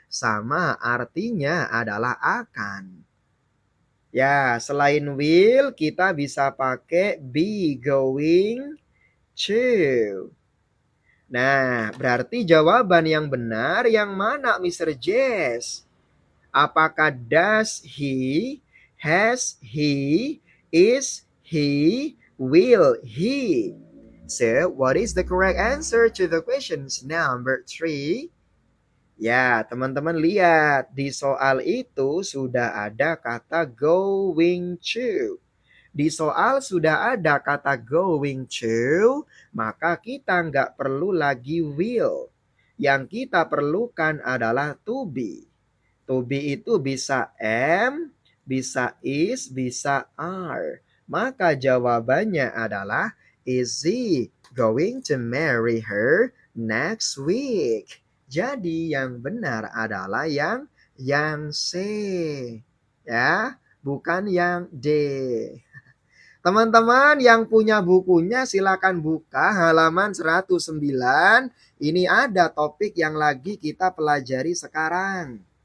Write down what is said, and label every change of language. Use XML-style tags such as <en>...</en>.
<id>Sama artinya adalah akan. Ya, selain will kita bisa pakai be going to. Nah, berarti jawaban yang benar yang mana Mr. Jess?</id> <en>Apakah does he, has he, is he, will he? So, what is the correct answer to the questions number 3?</en> <id>Ya, teman-teman lihat di soal itu sudah ada kata going to. Di soal sudah ada kata going to, maka kita nggak perlu lagi will. Yang kita perlukan adalah to be. To be itu bisa am, bisa is, bisa are. Maka jawabannya adalah,</id> <en>is he going to marry her next week?</en> <id>Jadi yang benar adalah yang C. Ya, bukan yang D. Teman-teman yang punya bukunya silakan buka halaman 109. Ini ada topik yang lagi kita pelajari sekarang.</id>